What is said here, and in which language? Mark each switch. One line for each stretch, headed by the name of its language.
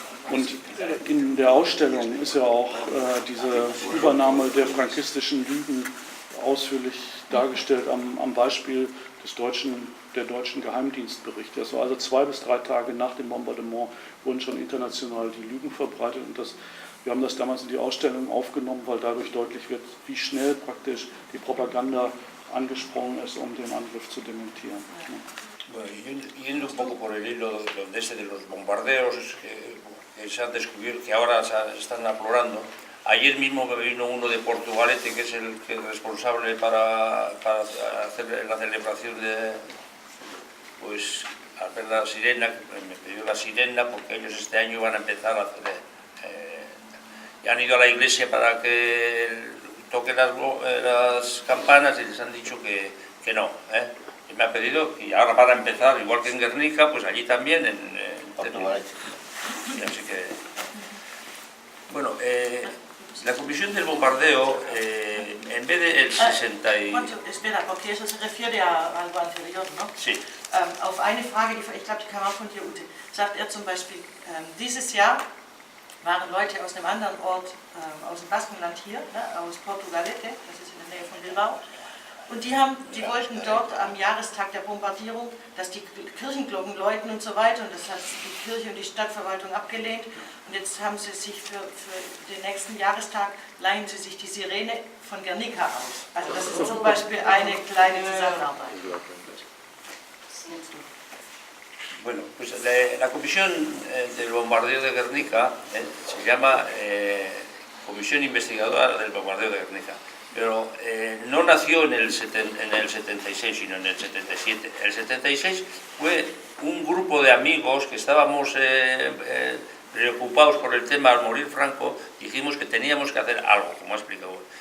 German: Und in der Ausstellung ist ja auch diese Übernahme der frankistischen Lügen ausführlich dargestellt am Beispiel der deutschen Geheimdienstberichte. Das war also 2 bis 3 Tage nach dem Bombardement wurden schon international die Lügen verbreitet und wir haben das damals in die Ausstellung aufgenommen, weil dadurch deutlich wird, wie schnell praktisch die Propaganda angesprungen ist, um den Angriff zu dementieren.
Spanish: Bueno, yendo un poco por el hilo de los bombardeos que se han descubierto, que ahora se están aflorando. Ayer mismo me vino uno de Portugalete, que es el responsable para hacer la celebración de, pues, al ver la sirena, me pidió la sirena porque ellos este año van a empezar a hacer, y han ido a la iglesia para que toquen las campanas y les han dicho que no. Y me ha pedido, y ahora van a empezar, igual que en Guernica, pues allí también, en Portugalete. Así que, bueno, la comisión del bombardeo, en vez de el 60 y... Espera, porque eso se refiere a algo anterior, ¿no? Sí.
German: Auf eine Frage, ich glaube, die kam auch von dir, Ute, sagt er zum Beispiel, dieses Jahr waren Leute aus einem anderen Ort, aus dem Baskenland hier, ne, aus Portugalete, das ist in der Nähe von Bilbao, und die wollten dort am Jahrestag der Bombardierung, dass die Kirchenglocken läuten und so weiter, und das hat die Kirche und die Stadtverwaltung abgelehnt. Und jetzt haben sie sich für den nächsten Jahrestag, leihen sie sich die Sirene von Guernica aus. Also das ist zum Beispiel eine kleine Zusammenarbeit.
Spanish: Bueno, pues la comisión del bombardeo de Guernica se llama Comisión Investigadora del Bombardeo de Guernica. Pero no nació en el 76, sino en el 77. El 76 fue un grupo de amigos que estábamos preocupados por el tema al morir Franco, dijimos que teníamos que hacer algo, como ha explicado.